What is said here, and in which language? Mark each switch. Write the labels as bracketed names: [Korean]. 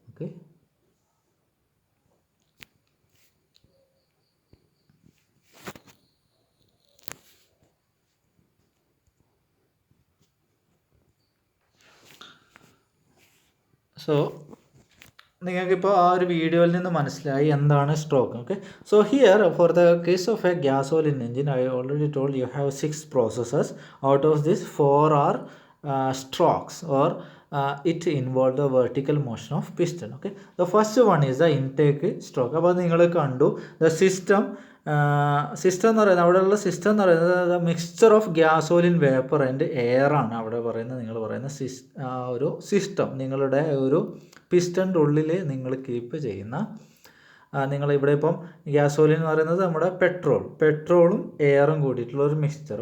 [Malayalam] Okay, so നിങ്ങൾക്കിപ്പോൾ ആ ഒരു വീഡിയോയിൽ നിന്ന് മനസ്സിലായി എന്താണ് stroke. [English] Okay, so here for the case of a gasoline engine I already told you have 6 processes. Out of this 4 are strokes or it involve the vertical motion of piston. Okay, the first one is the intake stroke. [Malayalam] അപ്പോൾ നിങ്ങൾ കണ്ടു [English] the system [Malayalam] എന്ന് പറയുന്നത് അവിടെയുള്ള system എന്ന് പറയുന്നത് [English] mixture of gasoline vapour and air [Malayalam] ആണ് അവിടെ പറയുന്നത്. നിങ്ങൾ പറയുന്ന ഒരു സിസ്റ്റം നിങ്ങളുടെ ഒരു പിസ്റ്റൻ്റെ ഉള്ളിൽ നിങ്ങൾ കീപ്പ് ചെയ്യുന്ന നിങ്ങളിവിടെ ഇപ്പം ഗ്യാസോലിൻ എന്ന് പറയുന്നത് നമ്മുടെ പെട്രോളും എയറും കൂടിയിട്ടുള്ള ഒരു മിക്സ്ചർ.